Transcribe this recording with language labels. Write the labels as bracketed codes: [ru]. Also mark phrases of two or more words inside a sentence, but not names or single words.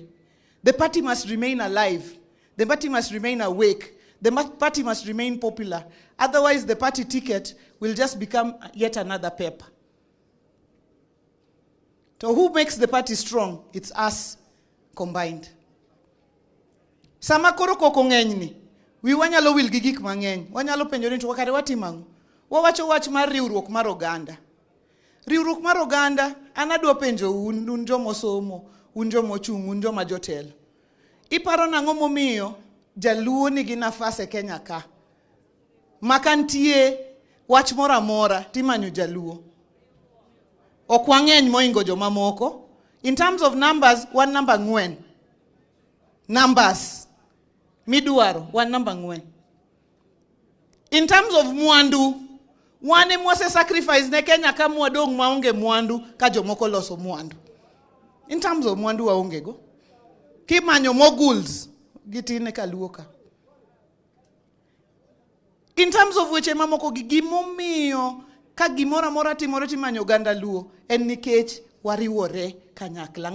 [en] The party must remain alive. The party must remain awake. The party must remain popular. Otherwise, the party ticket will just become yet another paper. So who makes the party strong? It's us combined. [luo] Sama koro koko ng'enyni, wi wanyalo wil gi gik mang'eny. Wanyalo penjo ni to kare watimang'o. Wawacho wach mar riwruok mar oganda. Riwruok mar oganda, an adwa penjo un jomosomo, un jomochung', un joma jotelo. Iparo nang'o momiyo Jaluo nigi nafas e Kenya ka? Makantie wach moro amora timanyo Jaluo. Ok wang'eny moingo joma moko. [en] In terms of numbers, one number 4. Numbers. Midwaro, one number 4. In terms of [luo] mwandu, wane mwase sacrifice ne Kenya ka mwadong maonge mwandu ka jomoko loso mwandu. [en] In terms of [luo] mwandu waonge go. Kimanyo moguls gitine kaluoka. [en] In terms of [luo] weche mamoko gimomiyo ka gimora mora timore timanyo ganda Luo en nikech wariwore kanyakla.